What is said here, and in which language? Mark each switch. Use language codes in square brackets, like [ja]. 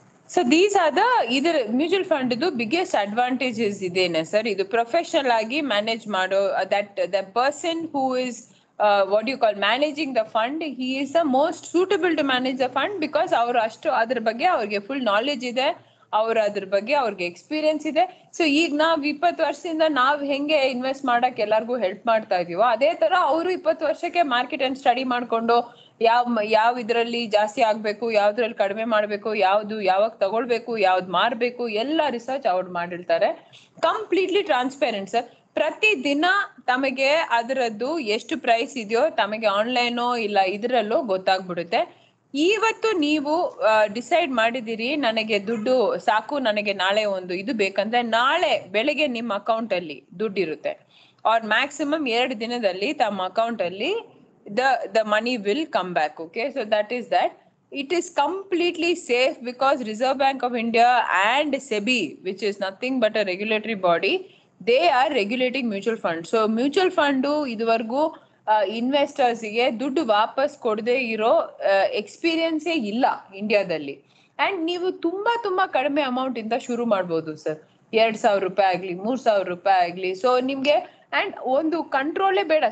[en] So these are the either mutual fund the biggest advantages idene sir. [kn] Idu professional agi manage mado [en] that the person who is what do you call managing the fund, he is the most suitable to manage the fund because [kn] avaru ashtu adra ಬಗ್ಗೆ ಅವರಿಗೆ full knowledge ಇದೆ, ಅವ್ರ ಅದ್ರ ಬಗ್ಗೆ ಅವ್ರಿಗೆ experience ಇದೆ. So ಈಗ ನಾವ್ 20 ವರ್ಷದಿಂದ ನಾವ್ ಹೆಂಗೆ ಇನ್ವೆಸ್ಟ್ ಮಾಡಕ್ ಎಲ್ಲರಿಗೂ ಹೆಲ್ಪ್ ಮಾಡ್ತಾ ಇದೀವೋ ಅದೇ ತರ ಅವರು 20 ವರ್ಷಕ್ಕೆ ಮಾರ್ಕೆಟ್ ಅನ್ನು ಸ್ಟಡಿ ಮಾಡ್ಕೊಂಡು ಯಾವ ಇದ್ರಲ್ಲಿ ಜಾಸ್ತಿ ಆಗ್ಬೇಕು, ಯಾವ್ದ್ರಲ್ಲಿ ಕಡಿಮೆ ಮಾಡ್ಬೇಕು, ಯಾವ್ದು ಯಾವಾಗ ತಗೊಳ್ಬೇಕು, ಯಾವ್ದು ಮಾರ್ಬೇಕು, ಎಲ್ಲ ರಿಸರ್ಚ್ ಅವ್ರು ಮಾಡಿರ್ತಾರೆ. Completely transparent sir. ಪ್ರತಿ ದಿನ ತಮಗೆ ಅದರದ್ದು ಎಷ್ಟು ಪ್ರೈಸ್ ಇದೆಯೋ ತಮಗೆ ಆನ್ಲೈನೋ ಇಲ್ಲ ಇದ್ರಲ್ಲೋ ಗೊತ್ತಾಗ್ಬಿಡುತ್ತೆ. ಇವತ್ತು ನೀವು ಡಿಸೈಡ್ ಮಾಡಿದಿರಿ ನನಗೆ ದುಡ್ಡು ಸಾಕು, ನನಗೆ ನಾಳೆ ಒಂದು ಇದು ಬೇಕಂದ್ರೆ ನಾಳೆ ಬೆಳಗ್ಗೆ ನಿಮ್ಮ ಅಕೌಂಟ್ ಅಲ್ಲಿ ದುಡ್ಡು ಇರುತ್ತೆ. ಆರ್ ಮ್ಯಾಕ್ಸಿಮಮ್ 2 ದಿನದಲ್ಲಿ ತಮ್ಮ ಅಕೌಂಟ್ ಅಲ್ಲಿ [en] the money will come back. Okay, so that is that. It is completely safe because Reserve Bank of India and SEBI, which is nothing but a regulatory body, they are regulating mutual funds. [kn] So mutual fund iduvargu investors ಗೆ ದುಡ್ಡು ವಾಪಸ್ ಕೊಡದೆ ಇರೋ ಎಕ್ಸ್ಪೀರಿಯನ್ಸೇ ಇಲ್ಲ ಇಂಡಿಯಾದಲ್ಲಿ. And ನೀವು ತುಂಬಾ ಕಡಿಮೆ ಅಮೌಂಟ್ ಇಂದ ಶುರು ಮಾಡ್ಬೋದು ಸರ್. 2000 ರೂಪಾಯಿ ಆಗ್ಲಿ, 3000 ರೂಪಾಯಿ ಆಗ್ಲಿ. ಸೊ ನಿಮ್ಗೆ ಅಂಡ್ ಒಂದು ಕಂಟ್ರೋಲೇ ಬೇಡ.